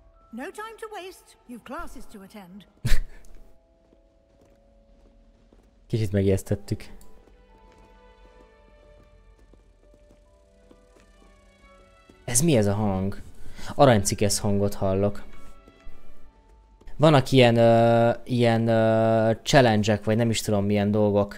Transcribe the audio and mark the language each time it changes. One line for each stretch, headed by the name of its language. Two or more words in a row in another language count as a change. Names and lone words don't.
English: No time to waste. You've classes to attend.
Hungarian: Kicsit megijesztettük. Ez mi ez a hang? Aranycikesz hangot hallok. Vannak ilyen challenge-ek, vagy nem is tudom milyen dolgok.